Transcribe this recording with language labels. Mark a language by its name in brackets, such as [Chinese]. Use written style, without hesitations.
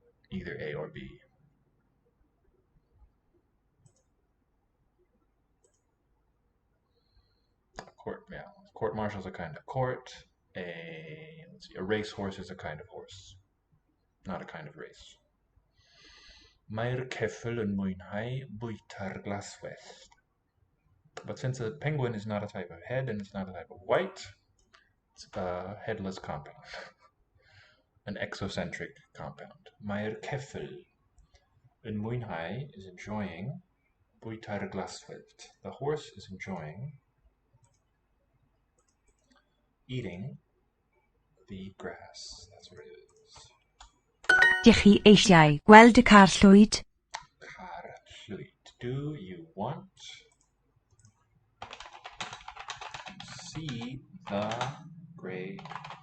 [English] Either A or B. Court-martial is a kind of court. A racehorse is a kind of horse, not a kind of race. [Welsh] Mae'r ceffyl yn mwynhau bwyta'r glaswellt. [English] But since a penguin is not a type of head and it's not a type of white, it's a headless compound. An exocentric compound. [Welsh] Mae'r ceffyl yn mwynhau [English] is enjoying [Welsh] bwyta'r glaswellt. [English] The horse is enjoying eating the grass. That's what it is. [Welsh] Dych chi eisiau gweld y car llwyd? Car llwyd. [English] Do you want to see the grey car?